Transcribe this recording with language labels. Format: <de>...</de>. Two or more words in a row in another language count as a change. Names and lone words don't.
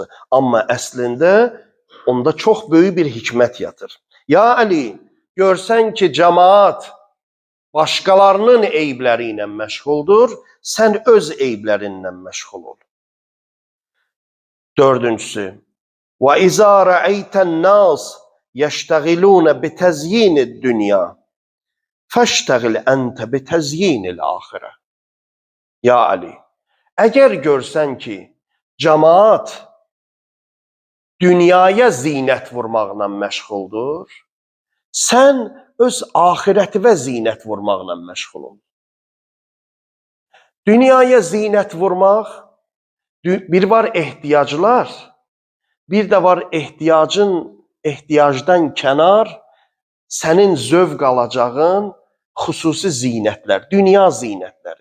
<az>Amma əslində onda çox böyük bir hikmət yatır. Ya Əli, görsən ki, cəmaat başqalarının eybləri ilə məşğuldur, sən öz eyblərindən məşğul ol. Dördüncüsü,</az> <ar>وَإِذَا رَأَيْتَ النَّاسِ يَشْتَغِلُونَ بِتَزْيِينِ الدُّنْيَا فَاشْتَغِلْ أَنْتَ بِتَزْيِينِ الْآخِرَةِ.</ar> <az>Ya Ali, əgər görsən ki, cəmaat dünyaya zinət vurmaqla məşğuldur, sən öz axirətivə zinət vurmaqla məşğul ol. Dünyaya zinət vurmaq, bir var ehtiyaclar, bir də var ehtiyacdan kənar sənin zövq alacağın xüsusi zinətlər, dünya zinətləri.</az>